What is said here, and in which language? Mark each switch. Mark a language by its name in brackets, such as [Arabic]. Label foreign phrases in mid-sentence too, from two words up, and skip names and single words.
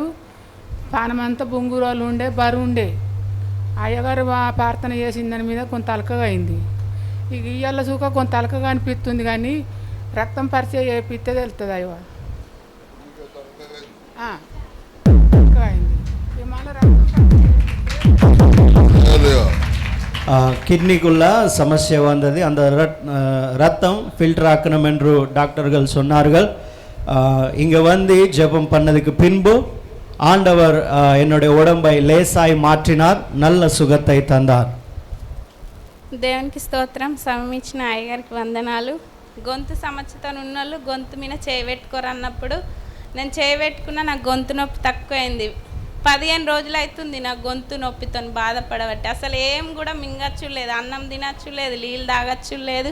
[Telugu] పానమంతా బొంగురాలు ఉండే, బరువు ఉండే. అయ్యగారు ప్రార్థన చేసిన దాని మీద కొంత అలకగా అయింది. ఇక ఇయ్యాల సూక కొంత అలకగా అనిపిస్తుంది, కానీ రక్తం పరిచయం చేపిస్తే తెలుస్తుంది. అయ్యో అలకగా అయింది. [Tamil] கிட்னிக்குள்ள சமஸ்ய வந்தது. அந்த ரத்தம் ஃபில்டர் ஆக்கணும் என்று டாக்டர்கள் சொன்னார்கள். இங்கே வந்து ஜெபம் பண்ணதுக்கு பின்பு ஆண்டவர் என்னுடைய உடம்பை லேசாய் மாற்றினார், நல்ல சுகத்தை தந்தார். [Telugu] దేవునికి స్తోత్రం. సమయం ఇచ్చిన అయ్యగారికి వందనాలు. గొంతు సమస్యతో ఉన్నోళ్ళు గొంతు మీద చేయబెట్టుకోరు అన్నప్పుడు నేను చేయబెట్టుకున్న నా గొంతు నొప్పి తక్కువైంది. 15 రోజులు అవుతుంది నా గొంతు నొప్పితో బాధపడబట్టి. అసలు ఏం కూడా మింగచ్చు లేదు, అన్నం తినచ్చు లేదు, నీళ్ళు తాగచ్చు లేదు.